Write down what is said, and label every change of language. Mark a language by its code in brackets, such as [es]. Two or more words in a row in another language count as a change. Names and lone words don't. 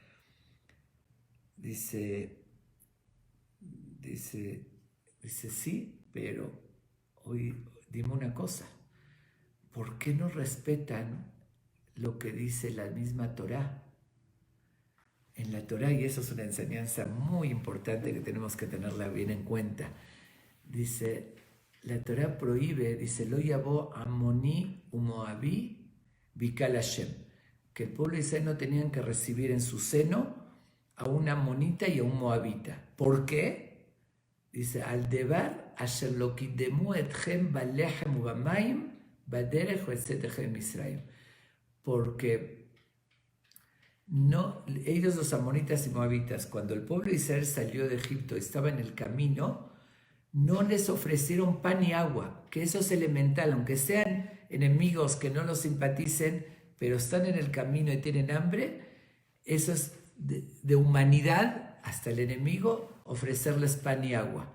[es] Dice, sí, pero hoy dime una cosa, ¿por qué no respetan lo que dice la misma Torá? En la Torá, y eso es una enseñanza muy importante que tenemos que tenerla bien en cuenta, dice, la Torá prohíbe, dice, [he] לא יבא עמוני ומואבי בקהל ה, [es] que el pueblo de Israel no tenían que recibir en su seno a un amonita y a un moabita. ¿Por qué? Dice, [he] על דבר אשר לא קדמו אתכם בלחם ובמים בדרך בצאתכם ישראל. [es] Porque no, ellos los amonitas y moabitas, cuando el pueblo de Israel salió de Egipto, estaba en el camino, no les ofrecieron pan y agua, que eso es elemental, aunque sean enemigos que no los simpaticen, pero están en el camino y tienen hambre, eso es de humanidad hasta el enemigo, ofrecerles pan y agua.